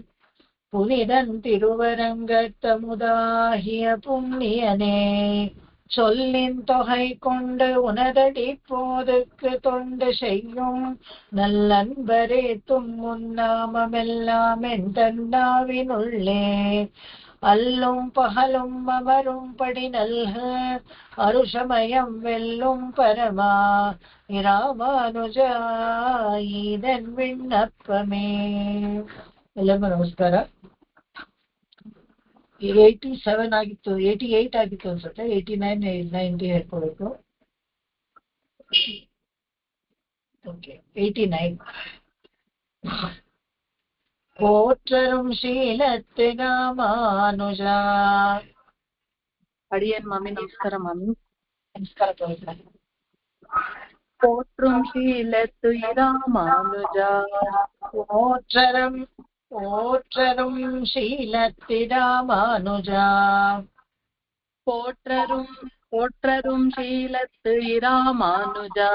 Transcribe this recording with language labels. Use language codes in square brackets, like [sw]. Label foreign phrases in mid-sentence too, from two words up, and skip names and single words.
[ta] புனிதன் திருவரங்கத்தமுதாகிய புண்ணியனே, சொல்லின் தொகை கொண்டு உனதடி போதுக்கு தொண்டு செய்யும் நல்லன்பரே தும்முன்னாமெல்லாம் என் தன்னாவினுள்ளே அல்லும் பகலும் அமரும் படி நல்க அருஷமயம் வெல்லும் பரமா ராமானுஜா இதன் விண்ணப்பமே. [kn] ಎಲ್ಲರಿಗೂ ನಮಸ್ಕಾರ. 87 ಆಗಿತ್ತು, 88 ಆಗಿತ್ತು ಅನ್ಸುತ್ತೆ. 89 90 ಹೇಳ್ಕೊಬೇಕು. ಓಕೆ, 89. [ta] போற்றரும் சீலதே ராமானுஜ. அடியன் மாமி நமஸ்கார. மாமி நமஸ்கார. பவித்ர போற்றும் ஷீலத்து ராமானுஜா. போற்றரும் ஷீலத்தி ராமானுஜா. போற்றரும் ஷீலத்து ராமானுஜா.